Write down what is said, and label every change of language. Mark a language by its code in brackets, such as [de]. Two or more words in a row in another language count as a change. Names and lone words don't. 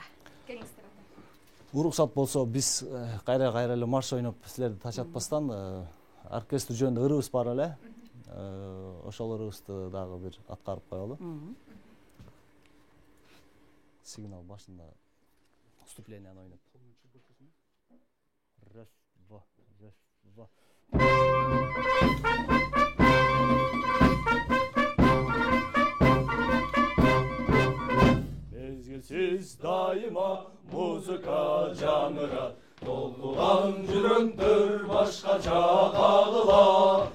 [ky] Уруксат болсо биз кайра эле марш ойноп силерди тачатпастан оркестр жөнүндө ырыбыз бар эле. Ошол ырыбызды дагы бир аткарып коелу. Сигнал башында вступлениени ойноп. [ru] Раз, два, раз, два. [ky] Мезгилсиз дайыма музыка жаңырат, толкуган жүрөктөр башкача кагыла.